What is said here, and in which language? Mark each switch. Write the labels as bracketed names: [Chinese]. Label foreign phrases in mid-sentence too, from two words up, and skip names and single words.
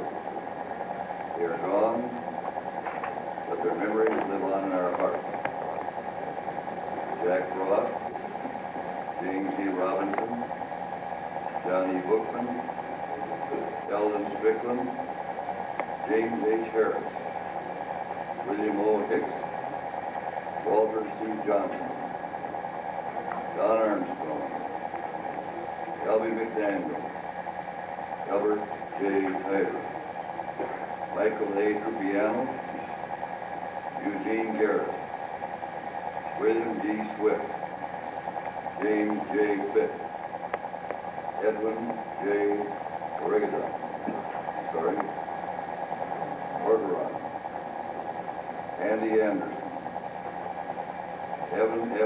[English] They are gone, but their memories live on in our hearts. Jack Ross, James E. Robinson, John E. Bookman, Eldon Strickland, James H. Harris, William O. Hicks, Walter C. Johnson, Don Armstrong, Elby McDaniel, Albert J. Tyler, Michael A. Trupiano, Eugene Garrett, William D. Swift, James J. Fitt, Edwin J. Orgeron, Andy Anderson, Evan F.